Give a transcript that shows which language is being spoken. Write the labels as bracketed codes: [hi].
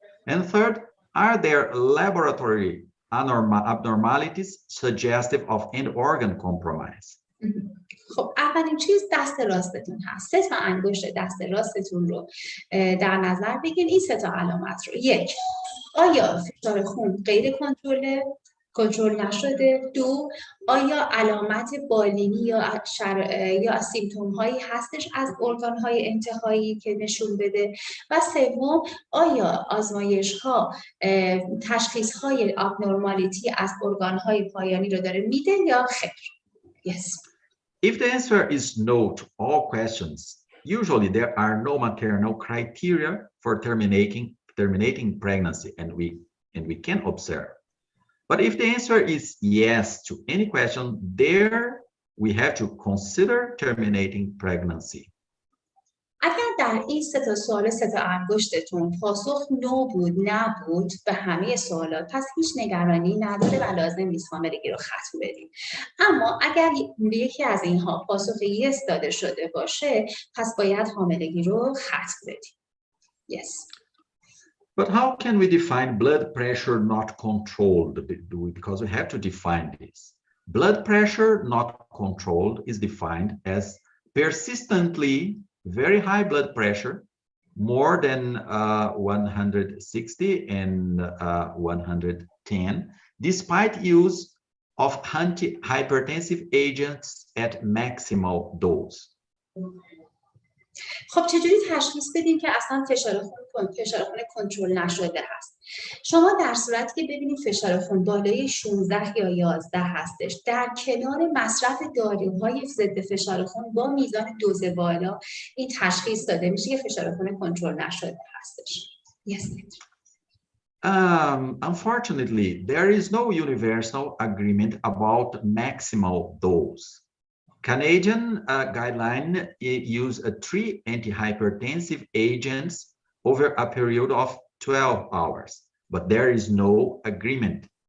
[en] And third, are there laboratory abnormalities suggestive of end organ compromise? [fa] خب اولین چیز دست راستتون هست. 3 تا انگشت دست راستتون رو در نظر بگیرید. این 3 تا علامت رو. 1. آیا فشار خون غیر کنترل نشده؟ 2. آیا علامت بالینی یا سیمتوم هایی هستش از ارگان های انتهایی که نشون بده؟ و 3. آیا آزمایش ها تشخیص های ابنورمالیتی از ارگان های پایانی رو داره میده یا خیر؟ [en] Yes. If the answer is no to all questions, usually there are no maternal criteria for terminating pregnancy, and we can observe. But if the answer is yes to any question, there we have to consider terminating pregnancy. [fa] اگر در این 3 تا سوال 3 تا انگشتتون پاسخ نو بود، نبود به همه سوالات، پس هیچ نگرانی نداره و لازم نیست حاملگی رو ختم بدیم. اما اگر یکی از اینها پاسخ یس داده شده باشه، پس باید حاملگی رو ختم بدیم. [en] Yes. But how can we define blood pressure not controlled? Because we have to define this. Blood pressure not controlled is defined as persistently very high blood pressure, more than 160 and 110, despite use of antihypertensive agents at maximal dose. [fa] خب چجوری تشخیص بدیم که اصلا فشار خون کنترل نشده هست؟ شما در صورتی که ببینید فشار خون بالای 16 یا 11 هستش، در کنار مصرف داروهای ضد فشار خون با میزان دوز بالا، این تشخیص داده میشه که فشار خون کنترل نشده هستش. [en] Yes. Unfortunately, there is no universal agreement about maximal dose. Canadian guideline use 3 antihypertensive agents over a period of 12 hours, but there is no agreement.